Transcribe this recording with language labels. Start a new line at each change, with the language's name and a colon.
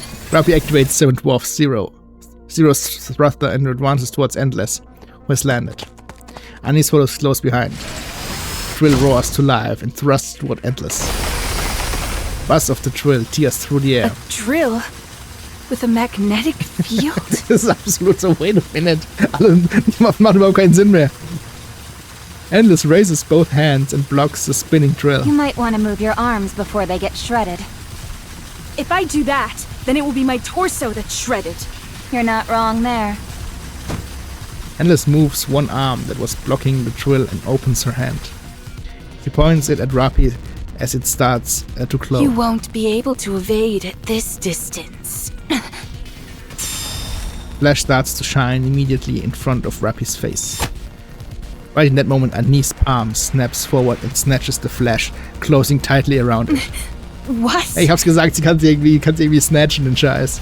English: Rappy activates 7 Dwarf Zero. Zero's thruster and advances towards Endless, who has landed. Anise follows close behind. Drill roars to life and thrusts toward Endless. Buzz of the drill tears through the air. A drill? With a magnetic field?
German: Das ist absolut so,
English: wait a minute.
German: Die macht überhaupt keinen Sinn mehr.
English: Endless raises both hands and blocks the spinning drill. You might want to move your arms before they get shredded. If I do that, then it will be my torso that's shredded. You're not wrong there. Endless moves one arm that was blocking the drill and opens her hand. She points it at Rappy as it starts to glow. You won't be able to evade at this distance. Flash starts to shine immediately in front of Rappy's face. Right in that moment, Anise's palm snaps forward and snatches the flash, closing tightly around it. What?
German: Ich hab's gesagt, sie kann irgendwie snatchen, den Scheiß.